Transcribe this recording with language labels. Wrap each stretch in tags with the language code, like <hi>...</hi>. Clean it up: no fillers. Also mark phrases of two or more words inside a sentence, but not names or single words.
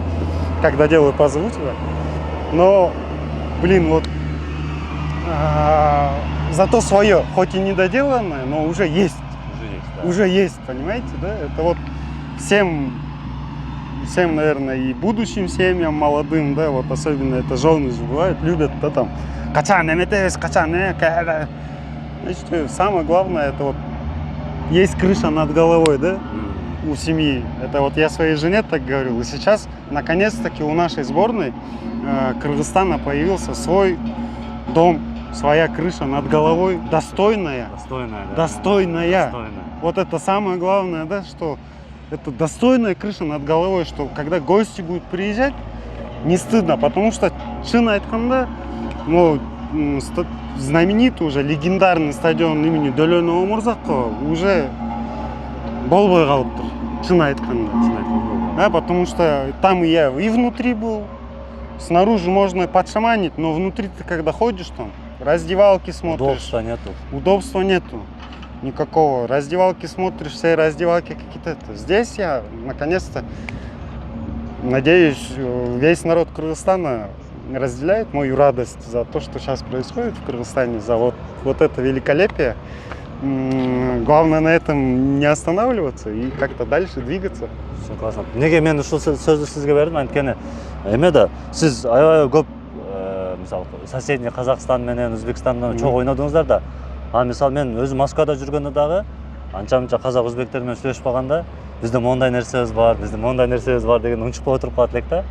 <ru>Когда делаю, позову тебя. Но, блин, вот зато свое, хоть и недоделанное, но уже есть. Уже есть, понимаете, да? Это вот всем, наверное, и будущим семьям молодым, да, вот особенно это жены бывают, любят, да, там,</ru> <ky>качан, эметес, качан,</ky> <ru>значит, самое главное, это вот есть крыша над головой, да, у семьи. Это вот я своей жене так говорил. И сейчас, наконец-таки, у нашей сборной Кыргызстана появился свой дом, своя крыша над головой, достойная. Вот это самое главное, да, что это достойная крыша над головой, что когда гости будут приезжать, не стыдно, потому что</ru> <ky>шын айтканда,</ky> <ru>знаменитый уже легендарный стадион имени Дөлөн Омурзакова уже</ru> <ky>болбой калыптыр, шын айтканда.</ky> <ru>Да, потому что там я и внутри был, снаружи можно подшаманить, но внутри ты когда ходишь там, раздевалки смотришь. Удобства нету. Никакого. Раздевалки смотришь, все раздевалки какие-то. Здесь я, наконец-то, надеюсь, весь народ Кыргызстана разделяет мою радость за то, что сейчас происходит в Кыргызстане, за вот это великолепие. Главное на этом не останавливаться и как-то дальше двигаться. Все классно.</ru> <ky>Неге мен ушул сөздү сизге бердим, анткени эме да сиз аябай көп мисалы соседний Казакстан менен Өзбекстандан чогуу ойнодуңуздар да. Мисалы мен өзүм Москвада жүргөндө дагы анча-мынча казак өзбектер менен сүйлөшүп калганда бизде мондай нерсебиз бар деген унчукпай отуруп калат элек да.</ky>